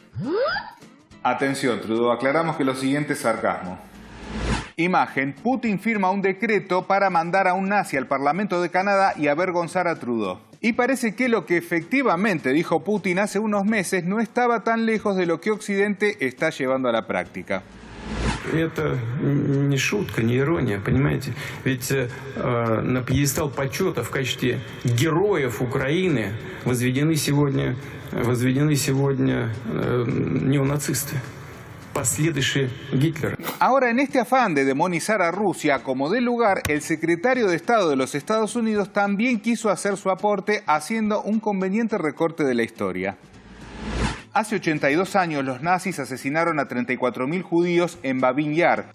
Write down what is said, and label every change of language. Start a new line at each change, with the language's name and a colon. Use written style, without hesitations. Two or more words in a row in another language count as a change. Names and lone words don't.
Spanish: Atención, Trudeau, aclaramos que lo siguiente es sarcasmo. Imagen: Putin firma un decreto para mandar a un nazi al Parlamento de Canadá y avergonzar a Trudeau. Y parece que lo que efectivamente dijo Putin hace unos meses no estaba tan lejos de lo que Occidente está llevando a la práctica.
Russian: Это не шутка, не ирония, понимаете? Ведь на пьедестал почета в качестве героев Украины возведены сегодня неонацисты.
Spanish: Ahora, en este afán de demonizar a Rusia como de lugar, el secretario de Estado de los Estados Unidos también quiso hacer su aporte haciendo un conveniente recorte de la historia. Hace 82 años los nazis asesinaron a 34.000 judíos en Babin Yar.